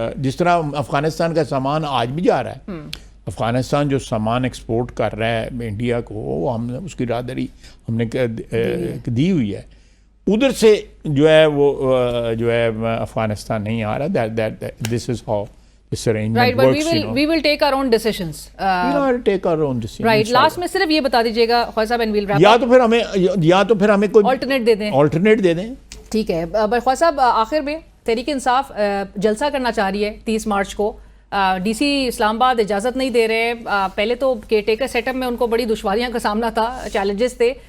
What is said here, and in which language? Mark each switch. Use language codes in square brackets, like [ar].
[ur] جس طرح افغانستان کا سامان آج بھی جا رہا ہے، افغانستان جو سامان ایکسپورٹ کر رہا ہے انڈیا کو، وہ ہم نے اس کی راہداری ہم نے دی ہوئی ہے. ادھر سے جو ہے وہ جو ہے افغانستان نہیں آ رہا. [en] This is how this arrangement right, but works, we will take our own decisions. We'll take our own decisions. Right. [ur] Last میں صرف یہ بتا دیجیے گا خواجہ صاحب, [en] and we'll wrap up. [ur] یا تو پھر ہمیں کوئی alternate دے دیں. ٹھیک ہے. خواجہ صاحب آخر میں تحریک انصاف جلسہ کرنا چاہ رہی ہے 30 مارچ کو. ڈی سی اسلام آباد اجازت نہیں دے رہے. پہلے تو کیئر ٹیکر سیٹ اپ میں ان کو بڑی دشواریاں کا سامنا تھا, چیلنجز تھے.